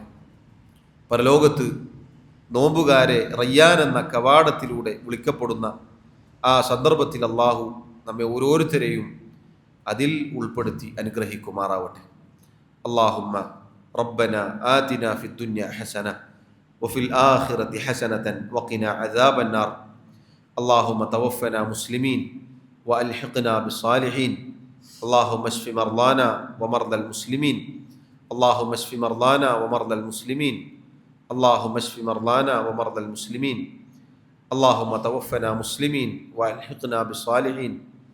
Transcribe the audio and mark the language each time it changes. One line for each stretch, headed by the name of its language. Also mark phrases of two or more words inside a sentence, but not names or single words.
Malayalam: പരലോകത്ത് നോമ്പുകാരെ റയ്യാൻ എന്ന കവാടത്തിലൂടെ വിളിക്കപ്പെടുന്ന ആ സന്ദർഭത്തിൽ അല്ലാഹു നമ്മെ ഓരോരുത്തരെയും അതിൽ ഉൾപ്പെടുത്തി അനുഗ്രഹിക്കുമാറാവട്ടെ.
Arabic: اللهم ربنا آتنا في الدنيا حسنة وفي الآخرة حسنة وقنا عذاب النار اللهم توفنا مسلمين وألحقنا بالصالحين اللهم اشف مرضانا ومرضى المسلمين اللهم اشف مرضانا ومرضى المسلمين اللهم اشف مرضانا ومرضى المسلمين اللهم توفنا مسلمين وألحقنا بالصالحين